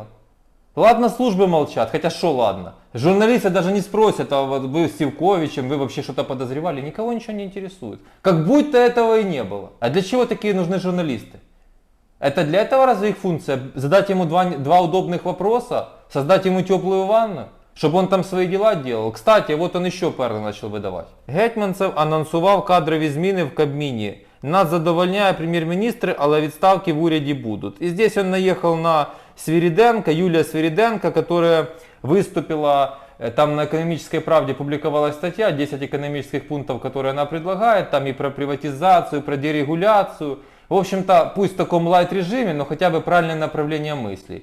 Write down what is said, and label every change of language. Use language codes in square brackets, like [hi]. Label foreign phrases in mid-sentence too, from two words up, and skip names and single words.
[ru] Ладно, службы молчат, хотя что ладно. Журналисты даже не спросят, а вот вы с Сивковичем, вы вообще что-то подозревали. Никого ничего не интересует. Как будто этого и не было. А для чего такие нужны журналисты? Это для этого разве их функция? Задать ему два удобных вопроса, создать ему теплую ванну, чтобы он там свои дела делал. Кстати, вот он еще перли начал видавати. [uk] Гетманцев анонсував кадрові зміни в Кабміні. Нас задовольняє прем'єр-міністр, але відставки в уряді будут. [ru] И здесь он наехал на Свириденко, Юлия Свириденко, которая выступила, там на «Экономической правде» публиковалась статья, 10 экономических пунктов, которые она предлагает, там и про приватизацию, про дерегуляцию. В общем-то, пусть в таком лайт-режиме, но хотя бы правильное направление мыслей.